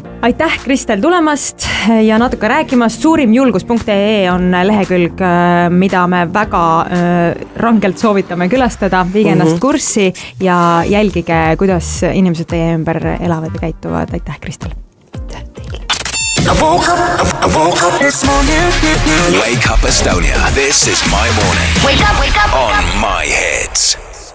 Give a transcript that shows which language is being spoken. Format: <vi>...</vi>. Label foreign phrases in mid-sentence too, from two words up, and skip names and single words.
<et>Aitäh, Kristel, tulemast ja natuke rääkimast. Suurimjulgus.ee on lehekülg, mida me väga rangelt soovitame külastada. Viige ennast kurssi ja jälgige, kuidas inimesed teie ümber elavad ja käituvad. Aitäh, Kristel. Aitäh teile.</et> <en>I woke up this morning. Wake up Estonia. This is my morning. Wake up. On My Hits.</en>